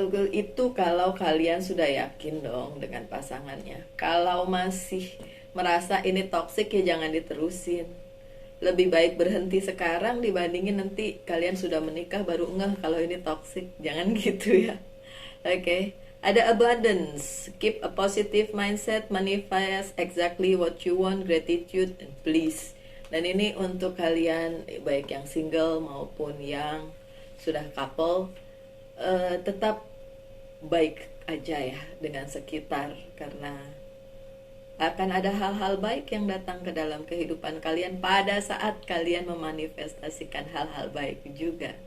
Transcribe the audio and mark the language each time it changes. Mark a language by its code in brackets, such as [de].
[id] Itu kalau kalian sudah yakin dong dengan pasangannya. Kalau masih merasa ini toksik, ya jangan diterusin. Lebih baik berhenti sekarang dibandingin nanti kalian sudah menikah baru ngeh kalau ini toksik. Jangan gitu ya. Oke. Ada [en] abundance, keep a positive mindset, manifest exactly what you want, gratitude and bliss. [id] Dan ini untuk kalian baik yang single maupun yang sudah couple, tetap baik aja ya dengan sekitar, karena akan ada hal-hal baik yang datang ke dalam kehidupan kalian pada saat kalian memanifestasikan hal-hal baik juga.